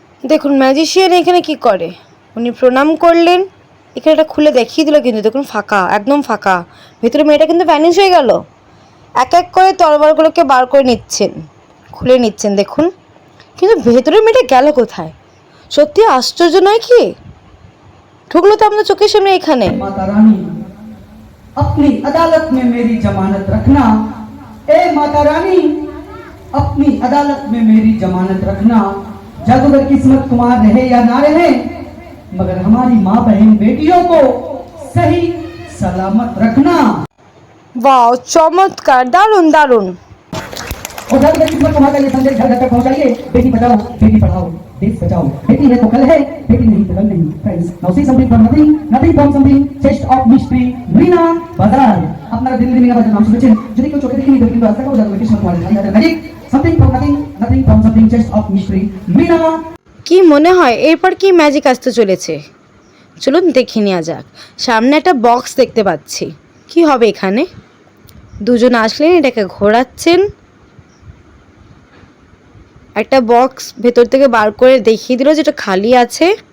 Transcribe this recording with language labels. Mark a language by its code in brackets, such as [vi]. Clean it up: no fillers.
[bn] দেখুন ম্যাজিশিয়ান এখানে কি করে, উনি প্রণাম করলেন, এখানে এটা খুলে দেখিয়ে দিল, কিন্তু দেখুন ফাঁকা, একদম ফাঁকা। ভেতরে মেয়েটা কিন্তু ভ্যানিশ হয়ে গেল। এক এক করে তরবারগুলোকে বার করে নিচ্ছেন, খুলে নিচ্ছেন দেখুন, কিন্তু ভেতরে মেয়েটা গেল কোথায়? সত্যি আশ্চর্য নয় কি? ঢুকলো তো আপনার চোখের সামনে এখানে। [hi] माता रानी अपनी अदालत में मेरी जमानत रखना, ए माता रानी अपनी अदालत में मेरी जमानत रखना। जादूगर किस्मत कुमार रहे या ना रहे, मगर हमारी माँ बहन बेटियों को सही सलामत रखना। वाह, चमत्कार, दारुण दारुण। और जादूगर किस्मत कुमार का ये संदेश घर घर तक पहुंचाइए, बेटी बचाओ बेटी पढ़ाओ देश बचाओ, बेटी है तो कल है, बेटी नहीं तो कल नहीं। [en] Friends, now see something from nothing, nothing from something, chest of mystery, Meena Bazaar. [bn] আপনারা দিল্লি দিল্লি বাজার নাম শুনেছেন, যদি কেউ চোখে দেখিনি কিন্তু আজ দেখাবো জাদুঘর কিসমত কুমারের ধাই হাতের magic, something from nothing, nothing from something, chest of mystery, Mina. কি মনে হয় এরপর কি ম্যাজিক আসতে চলেছে? চলুন দেখে নেওয়া যাক। সামনে একটা বক্স দেখতে পাচ্ছি, কি হবে এখানে? দুজন আসলেন, এটাকে ঘোরাচ্ছেন, একটা বক্স ভেতর থেকে বার করে দেখিয়ে দিল যেটা খালি আছে।